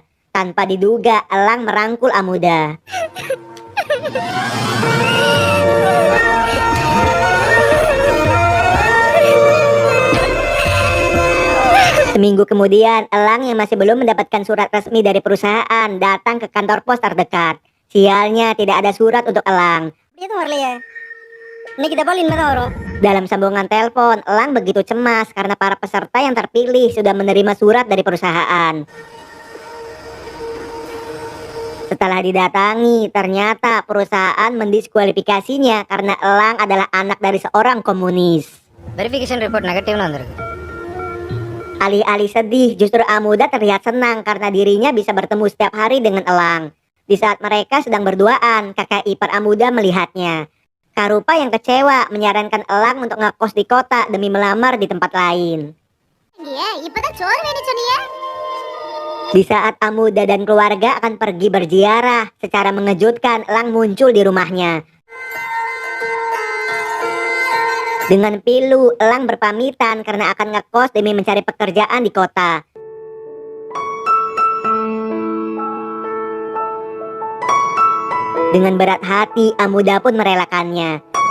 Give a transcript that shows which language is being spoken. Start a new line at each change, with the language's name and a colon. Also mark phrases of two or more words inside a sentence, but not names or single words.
Indonesian: Tanpa diduga, Elang merangkul Amuda. Seminggu kemudian, Elang yang masih belum mendapatkan surat resmi dari perusahaan datang ke kantor pos terdekat. Sialnya, tidak ada surat untuk Elang. Dia tuh
Tamil: வரலையே. இன்னைக்கு தபால் இனிமே தான் வரும்.
Indonesian: Dalam sambungan telepon, Elang begitu cemas karena para peserta yang terpilih sudah menerima surat dari perusahaan. Setelah didatangi, ternyata perusahaan mendiskualifikasinya karena Elang adalah anak dari seorang komunis.
English: verification report negative
Tamil: வந்திருக்கு.
Indonesian: Alih-alih sedih, justru Amuda terlihat senang karena dirinya bisa bertemu setiap hari dengan Elang. Di saat mereka sedang berduaan, kakak ipar Amuda melihatnya. Karupa yang kecewa menyarankan Elang untuk ngekos di kota demi melamar di tempat lain.
Tamil: இங்கேயே இப்பதான் சோறு வேணும் சொன்னியே.
Indonesian: Di saat Amuda dan keluarga akan pergi berziarah, secara mengejutkan Elang muncul di rumahnya. Dengan pilu, Elang berpamitan karena akan ngekos demi mencari pekerjaan di kota. Dengan berat hati, Amuda pun merelakannya.